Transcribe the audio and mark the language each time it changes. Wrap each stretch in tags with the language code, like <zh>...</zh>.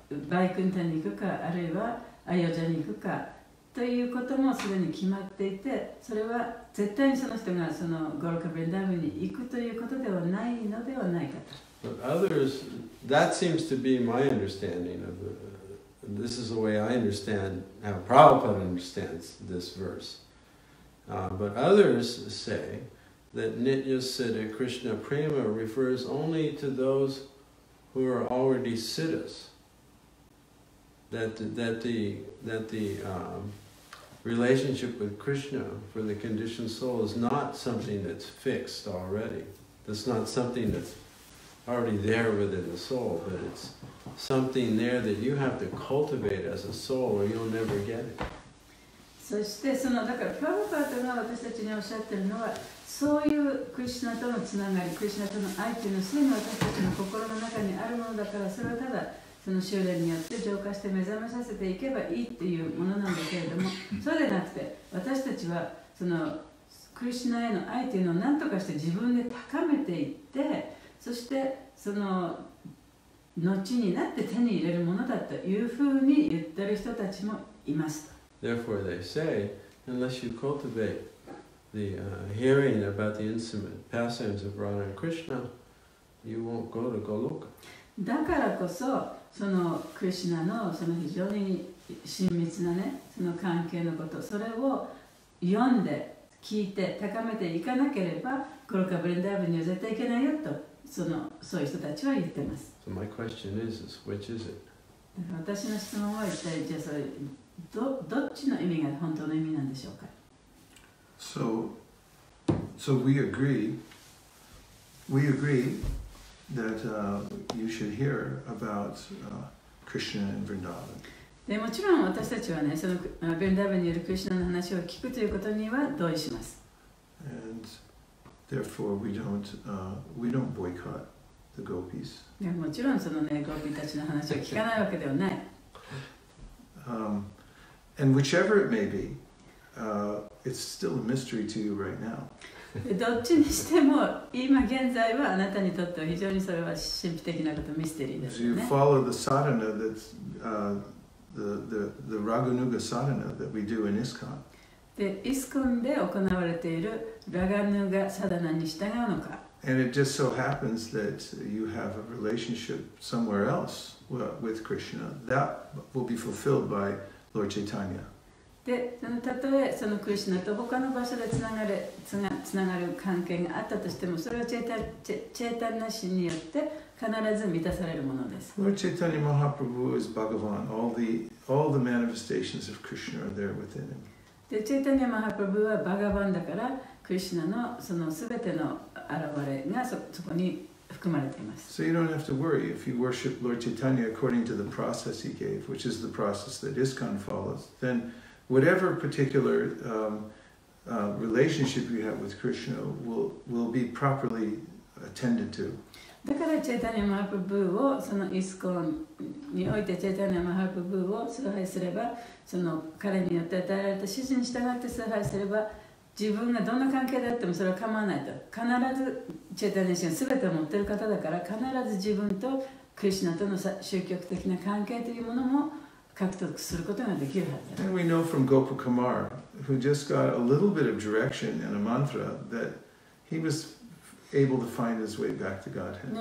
<ja>バイクンタに行くか、あるいはアヨジャに行くかということもすでに決まっていて、それは絶対にその人がそのゴロカブリンダーブに行くということではないのではないかと。</ja> <en>But others, that seems to be my understanding of this is the way I understand how Prabhupada understands this verse. But others say that Nitya Siddha Krishna Prema refers only to those who are already siddhas. That the relationship with Krishna for the conditioned soul is not something that's fixed already. That's not something that's already there within the soul, but it's something there that you have to cultivate as a soul or you'll never get it.</en> <ja>そしてそのだからプラブパートが私たちにおっしゃってるのは、そういうクリシュナとのつながり、クリシュナとの愛というのはすでに私たちの心の中にあるものだから、それはただその修練によって浄化して目覚めさせていけばいいっていうものなんだけれども、そうでなくて私たちはそのクリシュナへの愛というのを何とかして自分で高めていって、そしてその後になって手に入れるものだというふうに言ってる人たちもいます。</ja> <en>Therefore they say, unless you cultivate the hearing about the intimate pastimes of Radha and Krishna, you won't go to Goloka.</en> <ja>だからこそ、そのクリシュナのその非常に親密なね、その関係のこと、それを読んで聞いて高めていかなければ、ゴロカブリンダーブには絶対いけないよと、そういう人たちは言ってます。</ja> <en>So my question is which is it?</en> <ja>私の質問は一体じゃあそれどっちの意味が本当の意味なんでしょうか。</ja> <en>So we agree that you should hear about Krishna and Vrindavan.</en> <ja>でもちろん私たちはね、そのヴリンダーバンにいるクリシュナの話を聞くということには同意します。</ja> <en>And therefore we don't boycott the gopis.</en> <ja>でもちろんそのね、ゴーピーたちの話を聞かないわけではない。</ja> <en>And whichever it may be, it's still a mystery to you right now.</en> <ja>どっちにしても今現在はあなたにとっては非常にそれは神秘的なこと、ミステリーですよね。</ja> <en>You follow the sadhana that's the Raganuga sadhana that we do in ISKCON.</en> <ja>で、イスコンで行われているラガヌガサダナに従うのか。</ja> <en>And it just so happens that you have a relationship somewhere else with Krishna. That will be fulfilled by Lord Chaitanya.</en> <ja>で、たとえそのクリシュナと他の場所でつながる関係があったとしても、それはチェータンナシによって必ず満たされるものです。</ja> <en>Lord Chaitanya Mahaprabhu is Bhagavan. All the manifestations of Krishna are there within him.</en> <ja>で、チェータニャマハプラブはバガバンだから、クリシュナのそのすべての現れがそこに含まれています。</ja> <en>So you don't have to worry if you worship Lord Chaitanya according to the process he gave, which is the process that ISKCON follows. Then whatever particular relationship you have with Krishna will be properly attended to.</en> <ja>だからチェータニャマハプラブをそのイスコンにおいてチェータニャマハプラブを崇拝すれば、その彼によって与えられた指示に従って崇拝すれば、自分がどんな関係であってもそれは構わないと。必ずチェータニャシが全てを持っている方だから、必ず自分とクリシュナとの宗教的な関係というものも獲得することができるはずだ。</ja> <en>And we know from Gopa Kumar, who just got a little bit of direction and a mantra, that he was able to find his way back to Godhead.</en>